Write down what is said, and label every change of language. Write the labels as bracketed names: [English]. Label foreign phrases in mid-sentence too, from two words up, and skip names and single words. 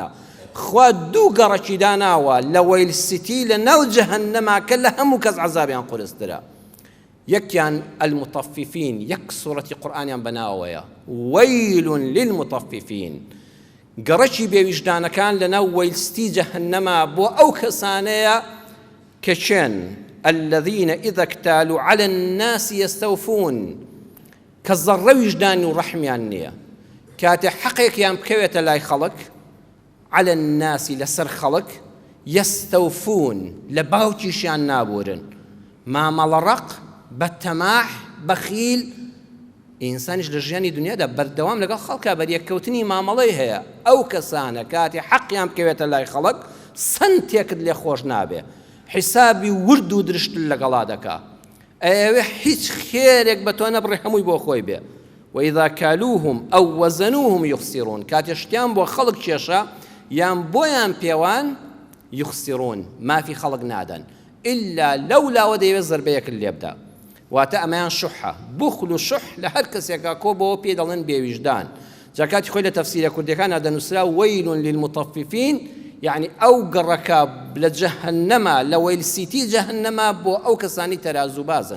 [Central Kurdish] خوا دوو گەڕەکی داناوە لە وەیل سیتی لە ناو جەهەنەما کە لە هەموو کەس عەزابیان قورسترە. یەکیان المطففین، یەک سوورەتی قورئانیان بەناوەیە، [Arabic] وەیل للمطففین. [Central Kurdish] گەڕەکی بێویژدانەکان لە ناو وەیل سیتی جەهەنەما بۆ ئەو کەسانەیە کە چێن [Arabic] الذين إذا اكتالوا على الناس يستوفون، [Central Kurdish] کە زەڕە ویژدانی و ڕەحمیان نییە. کاتێ حەقێکیان بکەوێتە لای خەڵک، [Arabic] على الناس [Central Kurdish] لەسەر خەڵک، يستوفون لە باوکیشیان نابورن. مامەڵەڕەق، بەتەماح، بەخیل. ئینسانیش لە ژیانی دنیادا بەردەوام لەگەڵ خەڵکا بەریەککەوتنی مامەڵەی هەیە. ئەو کەسانە کاتێ حەقیان بکەوێتە لای خەڵک سنتێکت لێ خۆش نابێ، حسابی ورد و درشت لەگەڵا دەکا. ئەوێ هیچ خێرێک بە تۆ نەبڕێ هەمووی بۆ خۆی بێ. [Arabic] وإذا كالوهم أو وزنوهم يخسرون، [Central Kurdish] کاتێ شتیان بۆ خەڵک کێشە یان بۆیان پێوان يخسرون، مافی خەڵک نادەن ئللا لەولاوە دەیەوێت زەربەیەکت لێ بدە. واتە ئەمەیان شوحە. بوخل و شوح لە هەر کەسێکا کۆ بەوە پێ دەڵێن بێویژدان. جا کاتی خۆی لە تەفسیرە کوردیەکانە دەنووسرا [Arabic] وەیل للمطففین، [Central Kurdish] یعنی ئەو گەڕەکە لە جەهەنەما لە وەیل سیتی جەهەنەما بۆ ئەو کەسانی تەرازوو بازن.